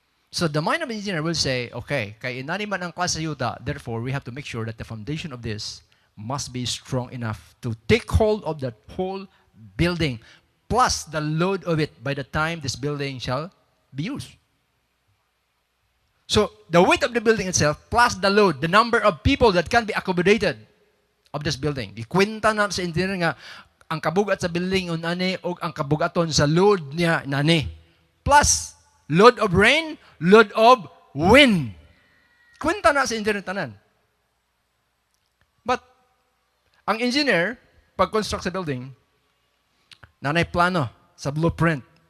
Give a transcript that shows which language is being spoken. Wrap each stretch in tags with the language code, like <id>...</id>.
<en>So the mind of an engineer will say, okay,</en> <ceb>kay inani man ang klase yuta,</ceb> <en>therefore we have to make sure that the foundation of this must be strong enough to take hold of that whole building, plus the load of it by the time this building shall be used. So the weight of the building itself, plus the load, the number of people that can be accommodated of this building.</en> <ceb>Ikwenta na sa engineer nga, ang kabugat sa building unani o ang kabugaton sa load niya nani.</ceb> <en>Plus, load of rain, load of wind.</en> <ceb>Kwenta na sa engineer tanan. But, ang engineer, pag-construct sa building, nanay plano sa blueprint.</ceb>